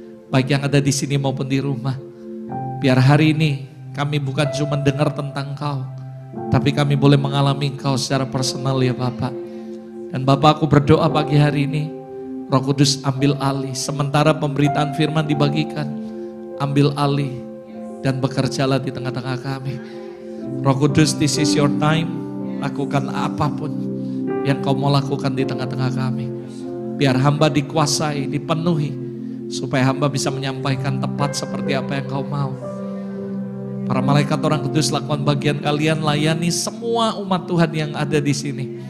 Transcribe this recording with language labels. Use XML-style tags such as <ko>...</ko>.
<id>Baik yang ada di sini maupun di rumah. Biar hari ini kami bukan cuma dengar tentang Engkau, tapi kami boleh mengalami Engkau secara personal ya Bapak. Dan Bapak, aku berdoa pagi hari ini, Roh Kudus ambil alih. Sementara pemberitaan firman dibagikan, ambil alih dan bekerjalah di tengah-tengah kami.</id> <en>Roh Kudus, this is your time.</en> <id>Lakukan apapun yang Kau mau lakukan di tengah-tengah kami. Biar hamba dikuasai, dipenuhi, supaya hamba bisa menyampaikan tepat seperti apa yang Kau mau. Para malaikat orang kudus, lakukan bagian kalian, layani semua umat Tuhan yang ada di sini.</id>